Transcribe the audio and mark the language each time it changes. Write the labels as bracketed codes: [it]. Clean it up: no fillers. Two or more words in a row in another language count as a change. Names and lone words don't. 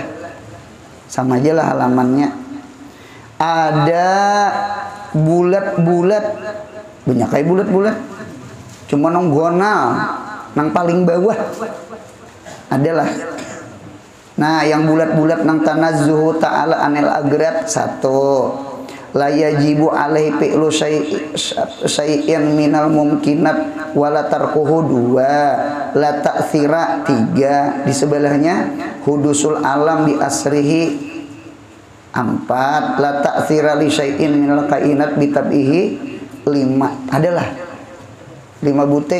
[bjn] Sama aja lah halamannya. Ada bulat-bulat. Banyak kayak bulat-bulat. Cuma nang gonal, nang paling bawah. Adalah. Nah, yang bulat-bulat nang [ar] تنزهه تعالى عن الأغراض [bjn] 1. [ar] لا يجب عليه فعل شيء من الممكنات ولا تركه 2. لا تأثير 3. [bjn] Di sebelahnya [ar] حدوث العالم بأسره [bjn] 4. [ar] لا تأثير لشيء من الكائنات بطبعه 5. [bjn] Adalah 5 buting.